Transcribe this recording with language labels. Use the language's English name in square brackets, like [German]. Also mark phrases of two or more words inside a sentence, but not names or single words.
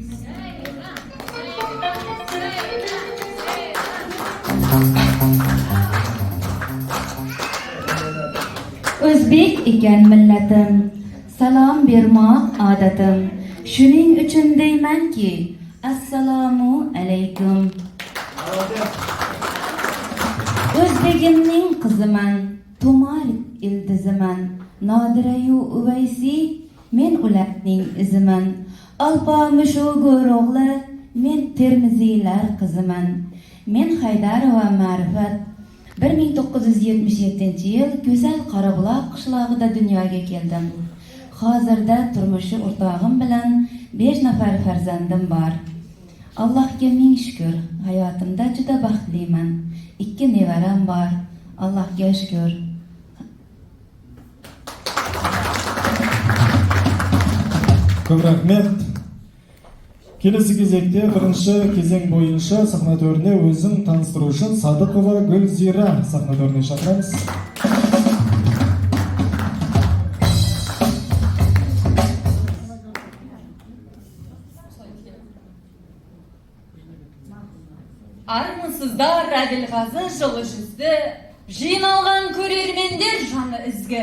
[Uzbek] Өзбек екен милләтім, салам бермақ адатым. Шуның үшін деймін ки, [Arabic] السلام عليكم. [Uzbek] Özbegimning qiziman, Tomalik ildiziman. Nodirayu Uvaysi, men ularning iziman. Alpamushu go'ro'g'li, men Termiziylar qiziman. Men Haydarova Ma'rifat. 1977-yil Go'zal Qorabuloq qishlog'ida dunyoga keldim. Hozirda turmushi o'rtog'im bilan 5 nafar farzandim bor. Allohga ming shukr, hayotimda juda baxtliman. 2 nevaram bor. Allohga shukr. [Kazakh] Көп рахмет. Келесі кезекте бірінші кезең бойынша сахна төріне өзін таныстыру үшін Садықова Гүлзира сахна төріне шақырамыз. Армысыздар Әділғазы жылы жүзді, жиналған көрермендер жаны ізгі.